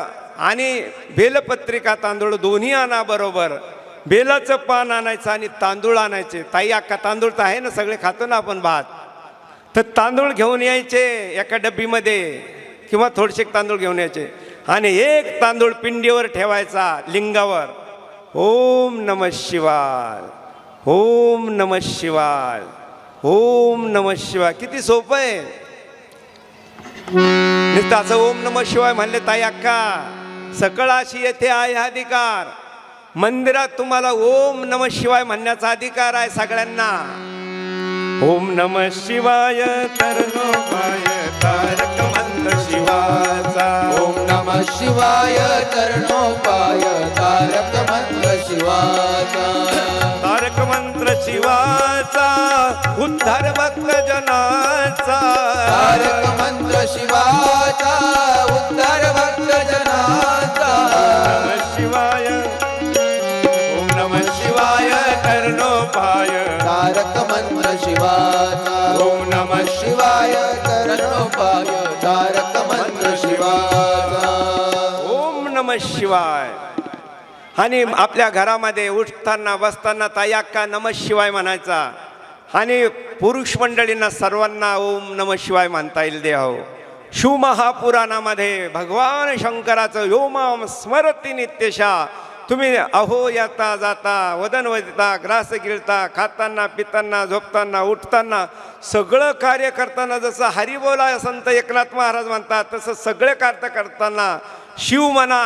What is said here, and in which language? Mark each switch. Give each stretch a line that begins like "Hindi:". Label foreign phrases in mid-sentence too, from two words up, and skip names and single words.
Marathi: आणि बेलपत्रिका तांदूळ दोन्ही आणा बरोबर. बेलाचं पान आणायचं आणि तांदूळ आणायचे. ताई अक्का तांदूळ तर आहे ना, सगळे खातो ना आपण भात. तर तांदूळ घेऊन यायचे एका डब्बीमध्ये, किंवा थोडेसे तांदूळ घेऊन यायचे आणि एक तांदूळ पिंडीवर ठेवायचा लिंगावर.
Sanskrit: ओम नमः शिवाय, ओम नमः शिवाय, ओम नमः शिवाय.
Marathi: किती सोपं आहे. नुसतं
Sanskrit: ओम नमः शिवाय
Marathi: म्हणले ताई अक्का, सकळाशी येथे आहे अधिकार. मंदिरात तुम्हाला
Sanskrit: ओम नमः शिवाय
Marathi: म्हणण्याचा अधिकार आहे सगळ्यांना.
Sanskrit: ओम नमः शिवाय
Marathi: तरणोपाय तारक मंत्र शिवाचा.
Sanskrit: ओम नमः शिवाय
Marathi: तरणोपाय तारक मंत्र शिवाचा. तारक मंत्र शिवाचा उद्धार भक्त जनाचा. तारक मंत्र शिवाचा उद्धार भक्त जनाचा.
Sanskrit: नमः शिवाय, ओम नमः शिवाय तरणोपाय
Marathi: तारक मंत्र शिवाचा.
Sanskrit: ओम नमः
Marathi: शिवाय तरणोपाय तारक मंत्र शिवाचा.
Sanskrit: ओम नमः शिवाय.
Marathi: आणि आपल्या घरामध्ये उठताना बसताना ताई अक्का
Sanskrit: नमः शिवाय
Marathi: म्हणायचा. आणि पुरुष मंडळींना सर्वांना
Sanskrit: ओम नमः शिवाय
Marathi: म्हणता येईल देव. शिवमहापुराणामध्ये भगवान शंकराचं
Sanskrit: योमाम स्मरती नित्यशा.
Marathi: तुम्ही अहो येता जाता वदन वदिता ग्रास गिळता खाताना पिताना झोपताना उठताना सगळं कार्य करताना जसं हरिबोला संत एकनाथ महाराज म्हणतात तसं सगळे कार्य करताना शिव म्हणा.